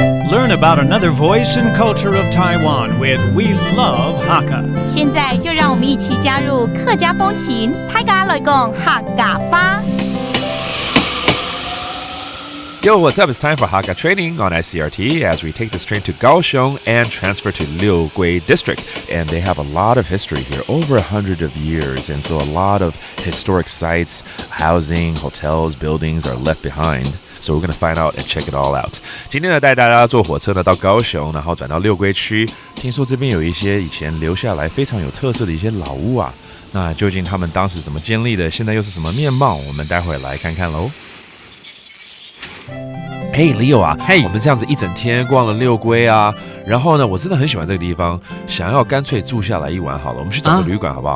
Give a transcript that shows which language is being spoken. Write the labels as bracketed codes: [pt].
[en] learn about another voice and culture of Taiwan with We Love Hakka. [zh] 现在就让我们一起加入客家风情，大家来讲客家吧。 [en] Yo, what's up? It's time for Hakka training on ICRT as we take this train to Kaohsiung and transfer to Liugui District. And they have a lot of history here, over 100 of years. And so a lot of historic sites, housing, hotels, buildings are left behind. So we're going to find out and check it all out. [zh] 今天呢，带大家坐火车呢到高雄，然后转到六龟区。听说这边有一些以前留下来非常有特色的一些老屋啊。那究竟他们当时怎么建立的？现在又是什么面貌？我们待会来看看喽。嘿 ，Leo 啊，我们这样子一整天逛了六龟啊，然后呢，我真的很喜欢这个地方，想要干脆住下来一晚好了，我们去找个旅馆好不好？